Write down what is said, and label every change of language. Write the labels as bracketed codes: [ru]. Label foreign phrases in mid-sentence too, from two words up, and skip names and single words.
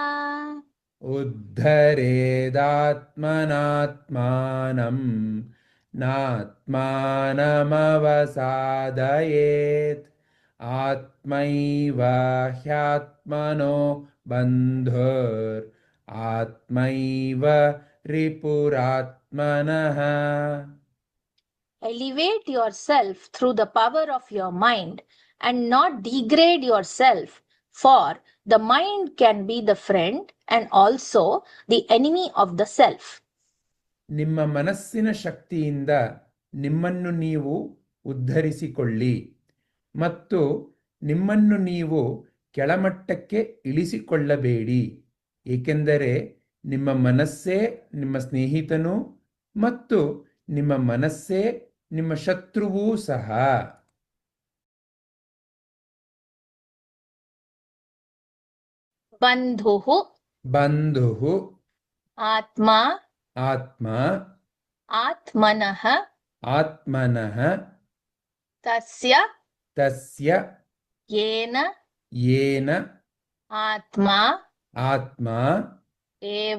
[sa] उद्धरेदात्मनात्मानं नात्मानमवसादयेत् आत्मैव ह्यात्मनो बन्धुर् आत्मैव रिपुरात्मनः [en] Elevate yourself through the power of your mind and not degrade yourself, for the mind can be the friend and also the enemy of the self. [kn] ನಿಮ್ಮ ಮನಸ್ಸಿನ ಶಕ್ತಿಯಿಂದ ನಿಮ್ಮನ್ನು ನೀವು ಉದ್ಧರಿಸಿಕೊಳ್ಳಿ ಮತ್ತು ನಿಮ್ಮನ್ನು ನೀವು ಕೆಳಮಟ್ಟಕ್ಕೆ ಇಳಿಸಿಕೊಳ್ಳಬೇಡಿ, ಏಕೆಂದರೆ ನಿಮ್ಮ ಮನಸ್ಸೇ ನಿಮ್ಮ ಸ್ನೇಹಿತನು ಮತ್ತು ನಿಮ್ಮ ಮನಸ್ಸೇ ನಿಮ್ಮ ಶತ್ರುವೂ ಸಹ. [sa] ಬಂಧುಃ ಬಂಧುಃ ಆತ್ಮ ಆತ್ಮ ಆತ್ಮನಃ ಆತ್ಮನಃ ತಸ್ಯ ತಸ್ಯ ಯೇನ ಯೇನ ಆತ್ಮ ಆತ್ಮ ಏವ